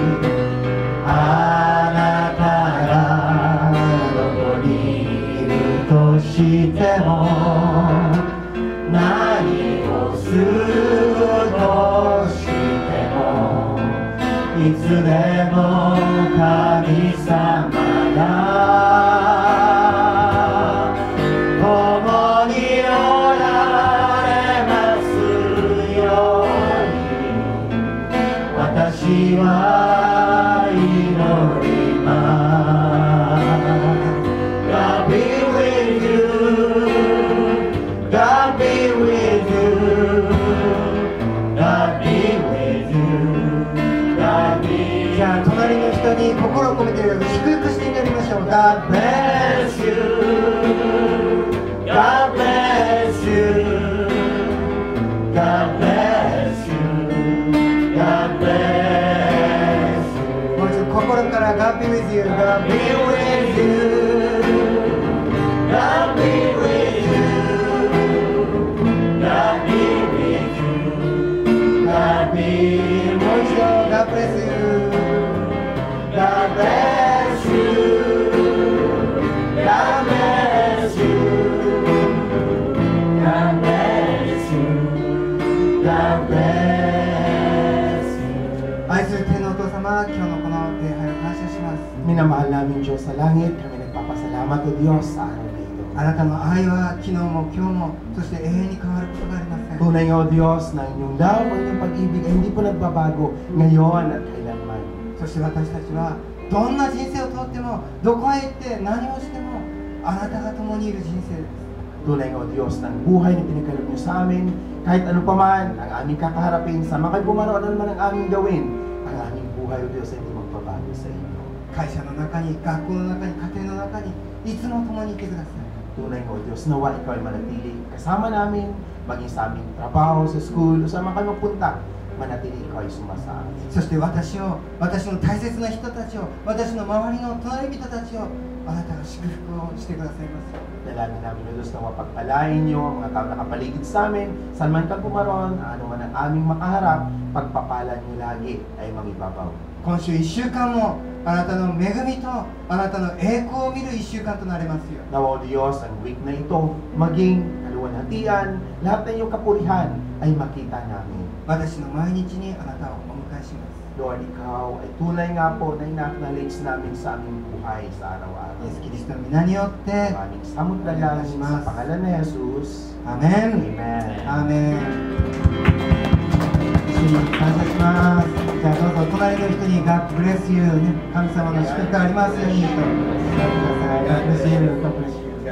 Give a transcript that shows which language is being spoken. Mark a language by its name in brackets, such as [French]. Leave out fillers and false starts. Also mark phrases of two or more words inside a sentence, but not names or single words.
[Japanese] あなたがどこにいるとしても何をするとしてもいつでも神様が共におられますように私は祈ります [English] God be with you God be with you God be with you God be [Japanese] じゃあ隣の人に心を込めて祝福して祈りましょう [English] God bless you God bless you God bless you God bless you [Japanese] もう一度心から [English] God be with you God be with you God be with you God be with you God be [Japanese] もう一度 [English] God bless you God bless you God bless you God bless you God bless you [Japanese] 愛する天のお父様、今日のこの礼拝を感謝します。 [Filipino] Minamahal namin Diyos sa langit, kami nagpapasalamat o Diyos sa araw na ito. [Japanese] あなたの愛は昨日も今日もそして永遠に変わることがありません。 [Filipino] Tunay nga o Diyos na inyong love, ang inyong pag-ibig ay hindi po nagbabago ngayon at kailanman. [Japanese] そして私たちはどんな人生をとってもどこへ行って何をしてもあなたが共にいる人生です。 [Filipino] Tunay nga o Diyos ng buhay na pinagkaloob niyo sa amin, kahit ano pa man ang aming kakaharapin, sa mga bumaroon naman ang aming gawin, ang aming buhay o Diyos ay hindi magbabago sa inyo. [Japanese] 会社の中に、学校の中に、家庭の中にいつも共にいてください。 [Filipino] Tunay nga o Diyos, nawa ikaw ay manatili kasama namin, maging sa aming trabaho, sa school, o saan man kayo magpunta, manatili ikaw ay sumasa amin. [Japanese] そして私の大切な人たちを、私の周りの隣人たちをあなたが祝福をしてくださいます。 [Filipino] Dalangin namin o Diyos na mapagpalain niyo ang mga tao nakapaligid sa amin, saan man ka pumaroon, ano man ang aming makaharap, pagpapala niyo lagi ay mangibabaw. [Japanese] 今週1週間もあなたの恵みとあなたの栄光を見る1週間となれますよ。 [Filipino] Nawa o Diyos, ang week na ito maging kaluwalhatian, lahat ng iyong kapurihan ay makita namin. [Japanese] 私の毎日にあなたをお迎えします。 [Filipino] Lord, Ikaw ay tunay nga po na ina-acknowledge namin sa aming buhay sa araw-araw. [Japanese] イエス・キリストの皆によって、 [Filipino] Maraming samot na lang sa pangalan ni Jesus. [Japanese] アーメン。 [Filipino] Amen. [Japanese] アーメン。主に感謝します。じゃあどうぞ隣の人に [English] God bless you [Japanese] ね、神様の祝福がありますようにと伝えてください。 [English] God bless you。